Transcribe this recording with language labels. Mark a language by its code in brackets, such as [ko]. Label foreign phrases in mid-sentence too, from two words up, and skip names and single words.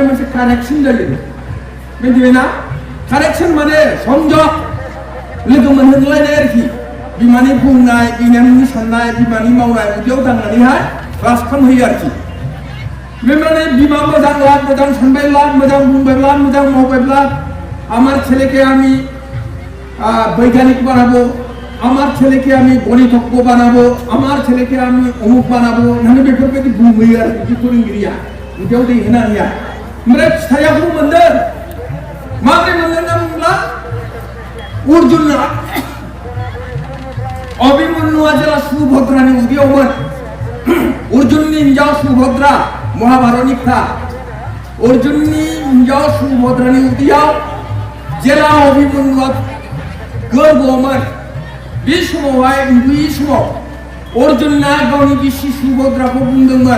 [brx] मोनसे कानेक्सन जायो मिथिबायना कानेक्सन माने संजग लोगो मोनहोलायनाय आरोखि बिमानि बुंनाय बिमानि साननाय बिमानि मावनाय उदैयाव दांनानैहाय क्लास खालामहैयो आरोखि बे माने बिमा मोजांब्ला मोजां सानबायब्ला मोजां बुंबायब्ला मोजां मावबायब्ला [bn] আমার ছেলেকে আমি বৈজ্ঞানিক বানাবো আমার ছেলেকে আমি গণিতজ্ঞ বানাবো আমার ছেলেকে আমি অমুক বানাবো মানে [brx] बेफोरबायदि बुंहैयो आरोखि बे फोरोंगिरिया उदैयाव दै होनानैया ओमफ्राय फिथाइयाखौ मोनदों माबोरै मोनदों होनना बुंब्ला अर्जुनआ अभिमन्युआ जेला सुभद्रानि उदैयावमोन अर्जुननि हिनजाव सुभद्रा महाभारतनि खोथा अर्जुननि हिनजाव सुभद्रानि उदैयाव जेला अभिमन्युआ गोरबोआवमोन बे समावहाय उन्दै समाव अर्जुनआ गावनि बिसि सुभद्राखौ बुंदोंमोन